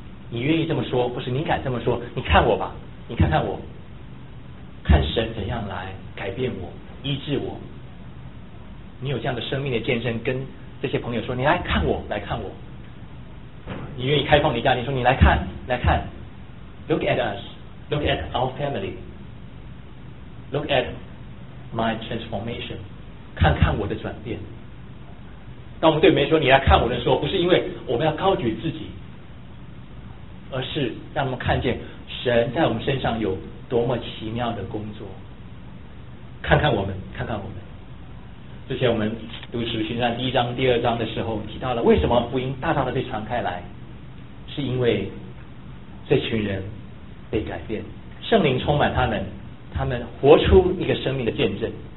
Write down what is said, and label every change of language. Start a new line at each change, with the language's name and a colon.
Chinese: 你愿意这么说，不是你敢这么说，你看我吧，你看看我，看神怎样来改变我，医治我。你有这样的生命的见证，跟这些朋友说，你来看我，来看我。你愿意开放你家庭，说你来看，来看。
English: Look at us, look at our family, look at my transformation,
Chinese: 看看我的转变。当我们对别人说你来看我的时候，不是因为我们要高举自己，而是让我们看见神在我们身上有多么奇妙的工作。看看我们，看看我们。之前我们读使徒行传第一章第二章的时候提到了，为什么福音大大的被传开来，是因为这群人被改变，圣灵充满他们，他们活出一个生命的见证。